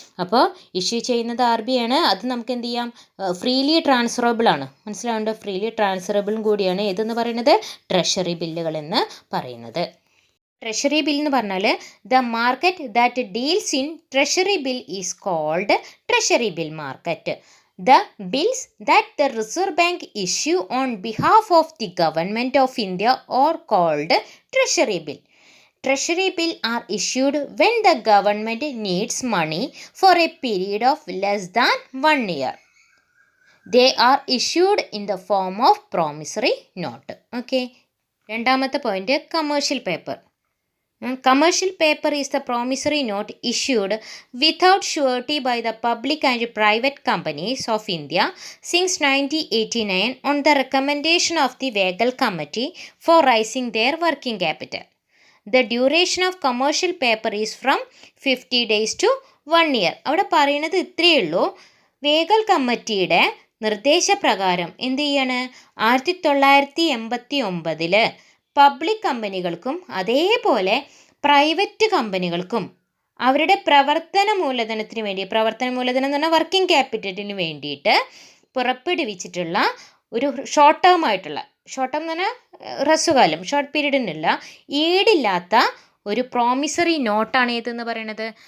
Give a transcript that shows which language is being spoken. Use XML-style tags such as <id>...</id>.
<ml>അപ്പോൾ ഇഷ്യൂ ചെയ്യുന്നത് R B ആണ്. അത് നമുക്ക് എന്ത് ചെയ്യാം? ഫ്രീലി ട്രാൻസ്ഫറബിൾ ആണ്. മനസ്സിലാവുന്നുണ്ടോ? ഫ്രീലി ട്രാൻസ്ഫറബിളും കൂടിയാണ് ഏതെന്ന് പറയുന്നത്? ട്രഷറി ബില്ലുകൾ എന്ന് പറയുന്നത്.</ml> <en>treasury bill</en> <ml>എന്ന് പറഞ്ഞാൽ</ml> <en>The market that deals in treasury bill is called treasury bill market. The bills that the Reserve Bank issue on behalf of the Government of India are called Treasury Bill. Treasury Bill are issued when the government needs money for a period of less than 1 year. They are issued in the form of promissory note. Okay.</en> <ml>രണ്ടാമത്തെ point, commercial paper.</ml> <en>Commercial paper is the promissory note issued without surety by the public and private companies of India since 1989 on the recommendation of the Wagle Committee for raising their working capital. The duration of commercial paper is from 50 days to 1 year.</en> <ml>അവിടെ പറയുന്നത് ഇത്രയേ ഉള്ളൂ. വേഗൽ കമ്മിറ്റിയുടെ നിർദ്ദേശപ്രകാരം എന്ത് ചെയ്യാണ്? 1989 public കമ്പനികൾക്കും അതേപോലെ പ്രൈവറ്റ് കമ്പനികൾക്കും അവരുടെ പ്രവർത്തന മൂലധനം എന്ന് പറഞ്ഞാൽ വർക്കിംഗ് ക്യാപിറ്റലിന് വേണ്ടിയിട്ട് പുറപ്പെടുവിച്ചിട്ടുള്ള ഒരു ഷോർട്ട് ടേം എന്ന് പറഞ്ഞാൽ ഹ്രസ്വകാലം, ഷോർട്ട് പീരീഡിനുള്ള ഈടില്ലാത്ത ഒരു പ്രോമിസറി നോട്ടാണ് ഏതെന്ന് പറയുന്നത്?</ml>